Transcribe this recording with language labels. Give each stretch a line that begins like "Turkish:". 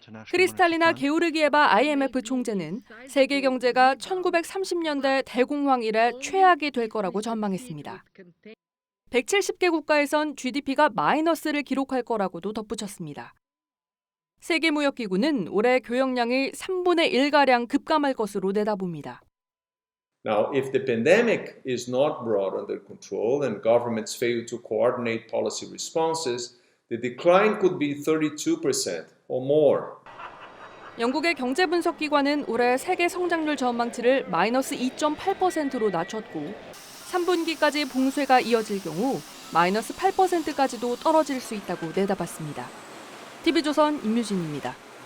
Korean: 크리스탈리나 게오르기에바 IMF 총재는 세계 경제가 1930년대 대공황 이래 최악이 될 거라고 전망했습니다. 170개 국가에선 GDP가 마이너스를 기록할 거라고도 덧붙였습니다. 세계무역기구는 올해 교역량이 3분의 1가량 급감할 것으로 내다봅니다.
English: Now, if the pandemic is not brought under control and governments fail to coordinate policy responses, the decline could be 32% or more.
Korean: 영국의 경제분석기관은 올해 세계 성장률 전망치를 마이너스 2.8%로 낮췄고 3분기까지 봉쇄가 이어질 경우 마이너스 8%까지도 떨어질 수 있다고 내다봤습니다. TV조선 임유진입니다.